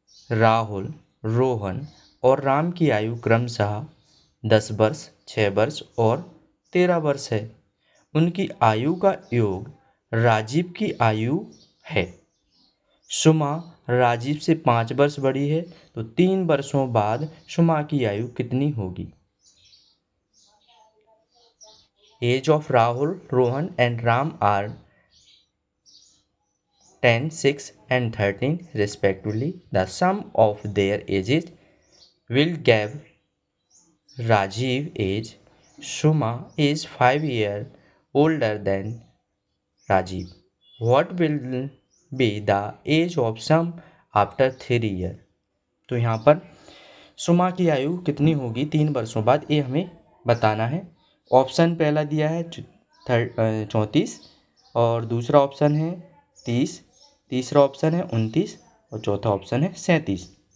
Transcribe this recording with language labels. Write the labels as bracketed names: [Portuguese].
[Hindi] राहुल, रोहन और राम की आयु क्रमशः 10 वर्ष, 6 वर्ष और 13 वर्ष है। उनकी आयु का योग राजीव की आयु है। सुमा राजीव से 5 वर्ष बड़ी है, तो 3 वर्षों बाद सुमा की आयु कितनी होगी? [English] Age of Rahul, Rohan and Ram are 10, 6 and 13 respectively. The sum of their ages will give Rajiv age. Suma is 5 years older than Rajiv. What will be the age of Sum after 3 years? [Hindi] तो यहाँ पर सुमा की आयु कितनी होगी 3 वर्षों बाद, ये हमें बताना है। ऑप्शन पहला दिया है 34 और दूसरा ऑप्शन है 30, तीसरा ऑप्शन है 29 और चौथा ऑप्शन है 37।